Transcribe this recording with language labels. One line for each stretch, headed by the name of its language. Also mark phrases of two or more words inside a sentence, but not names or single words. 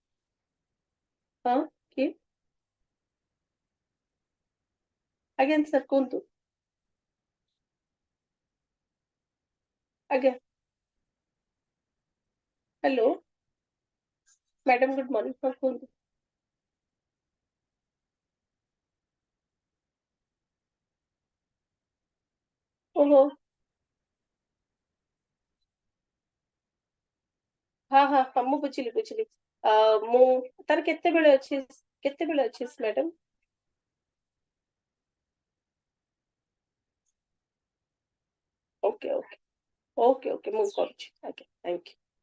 English: Okay. Again, sir, kuntu. Again. Hello. Madam, good morning.
Odia: ओहो हाँ हाँ हाँ ମୁଁ ବୁଝିଲି ବୁଝିଲି ମୁଁ ତାର କେତେବେଳେ ଅଛି ମ୍ୟାଡାମ
English: okay okay okay okay
Odia: ମୁଁ କରୁଛି ଆଜ୍ଞା
English: thank you